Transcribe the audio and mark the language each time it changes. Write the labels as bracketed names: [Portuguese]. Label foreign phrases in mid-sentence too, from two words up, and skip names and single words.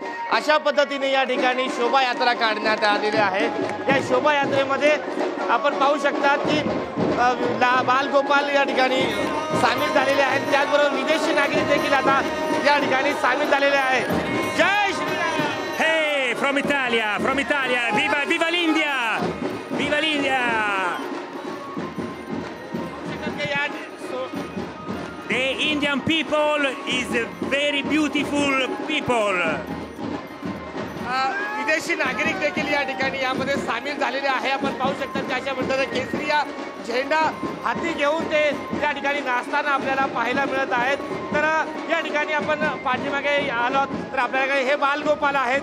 [Marathi] अशा पद्धतीने या ठिकाणी शोभायात्रा काढण्यात आलेली आहे. या शोभायात्रेमध्ये आपण पाहू शकता की बालगोपाल या ठिकाणी सामील झालेले आहेत. त्याचबरोबर विदेशी नागरिक देखील आता या ठिकाणी सामील झालेले आहेत. जय श्रीराम. [English] Hey, from [Italian] Italia, viva l'India, viva l'India. [English] The Indian people is a very beautiful people. [Marathi] विदेशी नागरिक देखील या ठिकाणी यामध्ये सामील झालेले आहे. आपण पाहू शकता की अशा पद्धतीने केसरी झेंडा हाती घेऊन ते या ठिकाणी नाचताना आपल्याला पाहायला मिळत आहेत. तर या ठिकाणी आपण पाठीमागे आलो तर आपल्याकडे हे बालगोपाल आहेत.